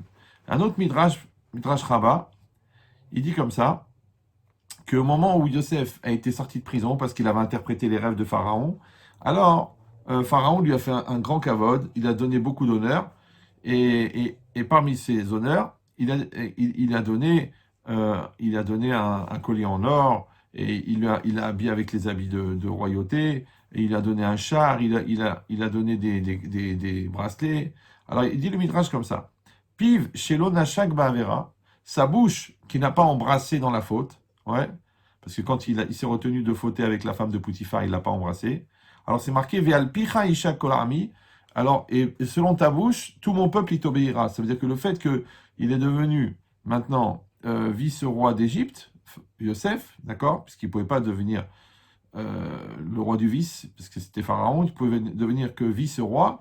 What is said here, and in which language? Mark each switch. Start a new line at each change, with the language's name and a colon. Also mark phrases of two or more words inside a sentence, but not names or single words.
French: Un autre Midrash, Midrash Rabbah, il dit comme ça, qu'au moment où Yosef a été sorti de prison parce qu'il avait interprété les rêves de Pharaon, alors Pharaon lui a fait un grand kavod, il a donné beaucoup d'honneur, et parmi ces honneurs, il a donné un collier en or, et il a habillé avec les habits de royauté, et il a donné un char, il a donné des bracelets. Alors il dit le Midrash comme ça,
Hebrew: פיו שלא נשק בעבירה,
French: sa bouche qui n'a pas embrassé dans la faute, ouais, parce que quand il s'est retenu de fauter avec la femme de Poutifar, il ne l'a pas embrassé. Alors c'est marqué
Hebrew: ועל פיך ישק כל עמי.
French: Alors, et selon ta bouche, tout mon peuple il t'obéira. Ça veut dire que le fait qu'il est devenu maintenant vice-roi d'Égypte, Yosef, d'accord, puisqu'il ne pouvait pas devenir le roi du vice, parce que c'était Pharaon, il pouvait devenir que vice-roi.